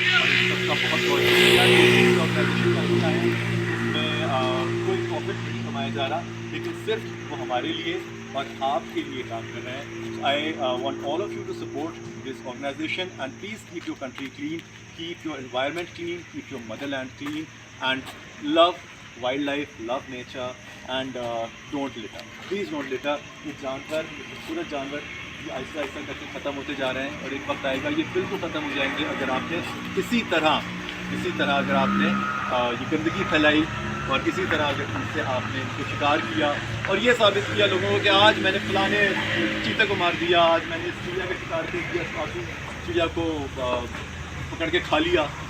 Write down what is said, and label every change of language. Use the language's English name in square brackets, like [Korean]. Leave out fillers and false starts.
[Urdu] اور ان سب کا بہت بہت شکریہ. آرگنائزیشن کا حصہ ہے, اس میں کوئی پروفٹ نہیں کمایا جا رہا, لیکن صرف وہ ہمارے لیے اور آپ کے لیے کام کر رہے ہیں. [English] I want all of you to support this organization and please keep your country clean, keep your environment clean, keep your motherland clean and love wildlife, love nature and don't litter. Please don't litter. [Urdu] یہ جانور, یہ خوبصورت جانور یہ آہستہ آہستہ کر کے ختم ہوتے جا رہے ہیں, اور ایک وقت آئے گا یہ بالکل ختم ہو جائیں گے اگر آپ نے اسی طرح اگر آپ نے یہ گندگی پھیلائی اور اسی طرح اگر ان سے آپ نے ان کو شکار کیا اور یہ ثابت کیا لوگوں کو کہ آج میں نے فلانے چیتے کو مار دیا, آج میں نے اس چڑیا کا شکار کر دیا, چڑیا کو پکڑ کے کھا لیا.